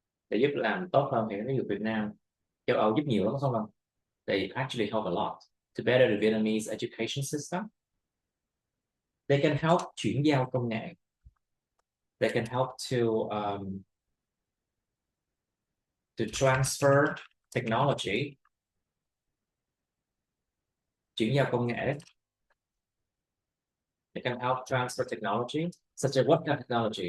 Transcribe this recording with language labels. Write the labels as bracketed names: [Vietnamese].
[Vietnamese] Để giúp làm tốt hơn thì ví dụ Việt Nam, châu Âu giúp nhiều lắm không không? [English] They actually help a lot to better the Vietnamese education system. They can help [Vietnamese] chuyển giao công nghệ. [English] They can help to transfer technology. [Vietnamese] Chuyển giao công nghệ. [English] They can help transfer technology. Such as what kind of technology?